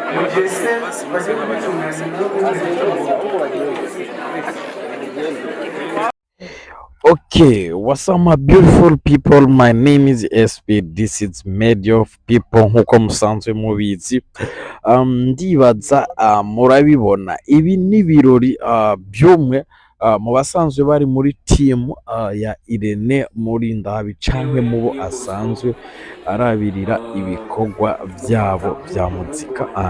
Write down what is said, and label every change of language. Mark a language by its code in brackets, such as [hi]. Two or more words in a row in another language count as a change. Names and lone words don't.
[en] Okay, what's up, my beautiful people? My name is SP. This is Media of People [rn] nk'uko musanzwe mubizi. Ndibaza murabibona ibi ni ibirori by'umwe mu basanzwe bari muri team ya Irene Murindahabi canke mu bo asanzwe arabirira ibikorwa byabo bya muzika.